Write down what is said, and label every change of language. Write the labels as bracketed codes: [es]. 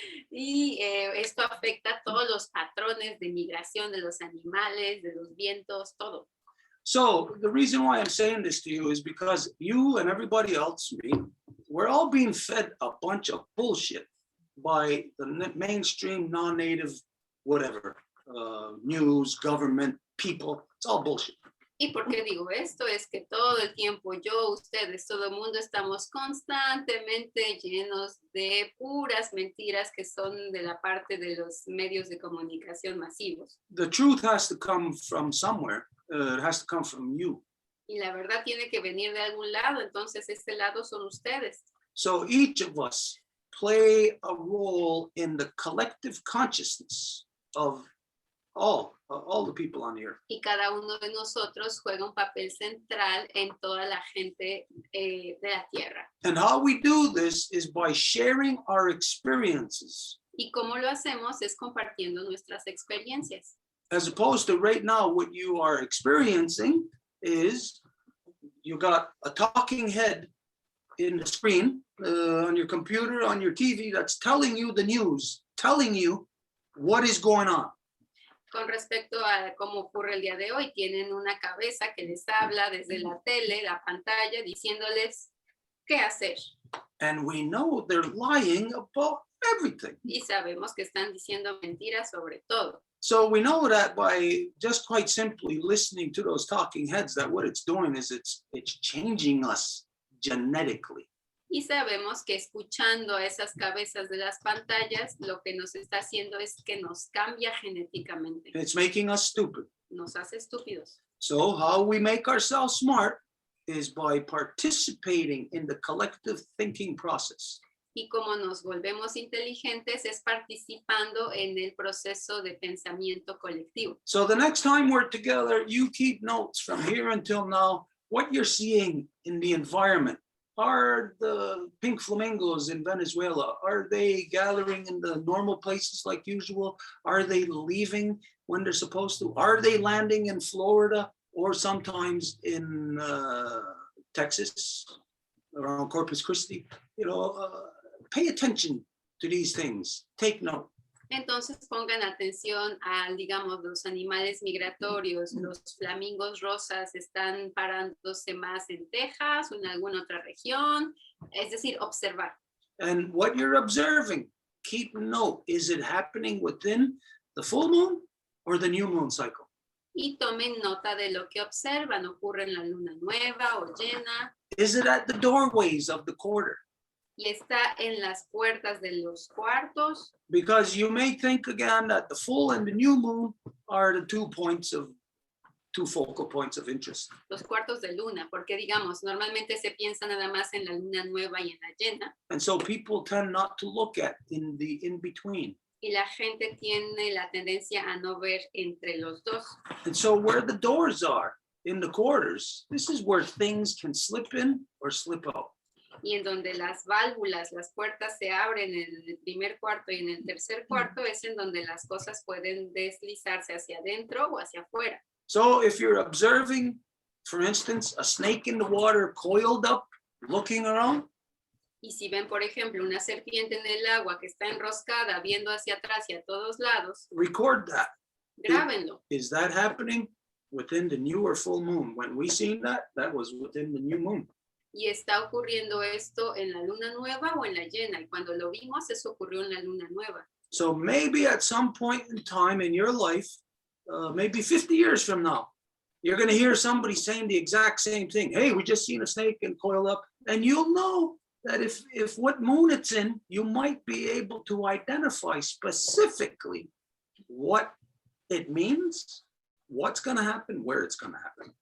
[es] Y esto afecta a todos los patrones de migración de los animales, de los vientos, todo. [en] So the reason why I'm saying this to you is because you and everybody else, we're all being fed a bunch of bullshit by the mainstream non-native, whatever, news, government, people. It's all bullshit. [es] ¿Y por qué digo esto? Es que todo el tiempo yo, ustedes, todo el mundo estamos constantemente llenos de puras mentiras que son de la parte de los medios de comunicación masivos. [en] The truth has to come from somewhere. It has to come from you. [es] Y la verdad tiene que venir de algún lado, entonces este lado son ustedes. [en] So each of us play a role in the collective consciousness of all the people on the earth. [es] Y cada uno de nosotros juega un papel central en toda la gente de la tierra. [en] And how we do this is by sharing our experiences. [es] Y cómo lo hacemos es compartiendo nuestras experiencias. [en] As opposed to right now, what you are experiencing is you got a talking head in the screen on your computer, on your TV, that's telling you the news, telling you what is going on. [es] Con respecto a cómo ocurre el día de hoy, tienen una cabeza que les habla desde la tele, la pantalla, diciéndoles qué hacer. [en] And we know they're lying about everything. [es] Y sabemos que están diciendo mentiras sobre todo. [en] So we know that by just quite simply listening to those talking heads, that what it's doing is it's changing us genetically. [es] Y sabemos que escuchando a esas cabezas de las pantallas, lo que nos está haciendo es que nos cambia genéticamente. [en] It's making us stupid. [es] Nos hace estúpidos. [en] So how we make ourselves smart is by participating in the collective thinking process. [es] Y como nos volvemos inteligentes es participando en el proceso de pensamiento colectivo. [en] So the next time we're together, you keep notes from here until now, what you're seeing in the environment. Are the pink flamingos in Venezuela, are they gathering in the normal places like usual? Are they leaving when they're supposed to? Are they landing in Florida or sometimes in Texas, around Corpus Christi? You know, pay attention to these things. Take note. [es] Entonces pongan atención a, digamos, los animales migratorios. Los flamingos rosas están parándose más en Texas o en alguna otra región. Es decir, observar. [en] And what you're observing, keep note. Is it happening within the full moon or the new moon cycle? [es] Y tomen nota de lo que observan. ¿Ocurre en la luna nueva o llena? [en] Is it at the doorways of the quarter? [es] Y está en las puertas de los cuartos. [en] Because you may think again that the full and the new moon are the 2 points of two focal points of interest. [es] Los cuartos de luna, porque digamos, normalmente se piensa nada más en la luna nueva y en la llena, [en] And so people tend not to look at in the in-between. [es] y la gente tiene la tendencia a no ver entre los dos. [en] And so where the doors are in the quarters, this is where things can slip in or slip out. [es] Y en donde las válvulas, las puertas se abren en el primer cuarto y en el tercer cuarto es en donde las cosas pueden deslizarse hacia adentro o hacia afuera. [en] So if you're observing, for instance, a snake in the water coiled up, looking around, [es] Y si ven, por ejemplo, una serpiente en el agua que está enroscada, viendo hacia atrás y a todos lados, [en] record that. [es] grábenlo. [en] Is that happening within the new or full moon? When we seen that, that was within the new moon. [es] Y está ocurriendo esto en la luna nueva o en la llena. Y cuando lo vimos, eso ocurrió en la luna nueva. [en] So maybe at some point in time in your life, maybe 50 years from now, you're going to hear somebody saying the exact same thing. Hey, we just seen a snake and coiled up. And you'll know that if what moon it's in, you might be able to identify specifically what it means, what's going to happen, where it's going to happen.